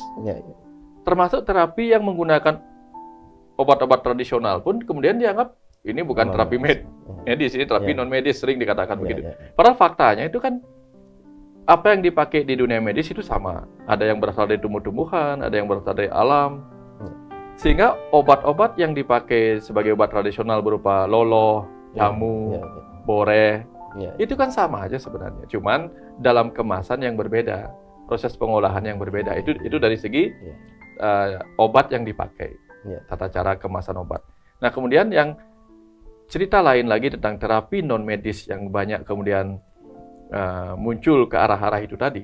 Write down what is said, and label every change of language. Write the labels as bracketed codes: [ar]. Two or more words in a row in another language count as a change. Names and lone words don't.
[id] Termasuk terapi yang menggunakan obat-obat tradisional pun kemudian dianggap ini bukan terapi medis, ini terapi non medis, sering dikatakan begitu. Padahal faktanya itu kan apa yang dipakai di dunia medis itu sama. Ada yang berasal dari tumbuh-tumbuhan, ada yang berasal dari alam. Sehingga obat-obat yang dipakai sebagai obat tradisional berupa loloh, jamu, boreh, itu kan sama aja sebenarnya. Cuman dalam kemasan yang berbeda, proses pengolahan yang berbeda. Itu dari segi obat yang dipakai, tata cara kemasan obat. Nah, kemudian yang cerita lain lagi tentang terapi non medis yang banyak kemudian muncul ke arah-arah itu tadi.